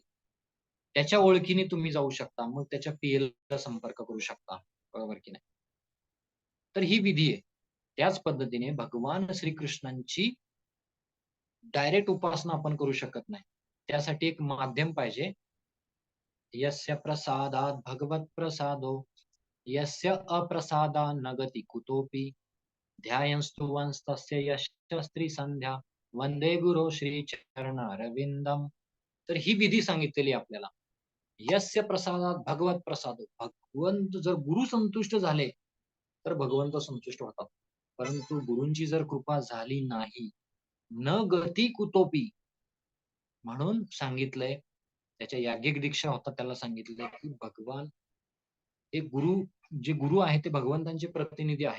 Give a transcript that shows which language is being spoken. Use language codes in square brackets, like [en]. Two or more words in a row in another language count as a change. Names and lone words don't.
[mr] त्याच्या ओळखीने तुम्ही जाऊ शकता, मग त्याच्या PL संपर्क करू शकता, बरोबर की नाही? तर ही विधी आहे. त्याच पद्धतीने भगवान श्रीकृष्णांची डायरेक्ट उपासना आपण करू शकत नाही. त्यासाठी एक माध्यम पाहिजे. [sa] यस्य प्रसादात भगवत प्रसादो यस्य अप्रसादा नगती कुतोपि ध्यायंस्तु वंस्तस्य यशस्त्री संध्या वंदे गुरु श्री चरण अरविंदम. [mr] तर ही विधी सांगितलेली आपल्याला. [sa] यस्य प्रसादात भगवत प्रसादो. [mr] भगवंत जर गुरु संतुष्ट झाले तर भगवंत संतुष्ट होतात. परंतु गुरूंची जर कृपा झाली नाही, [sa] न गती कुतोपी, [mr] म्हणून सांगितलंय, त्याच्या याज्ञिक दीक्षा होता त्याला सांगितलंय की भगवान हे गुरु, जे गुरु आहेत ते भगवंतांचे प्रतिनिधी आहेत.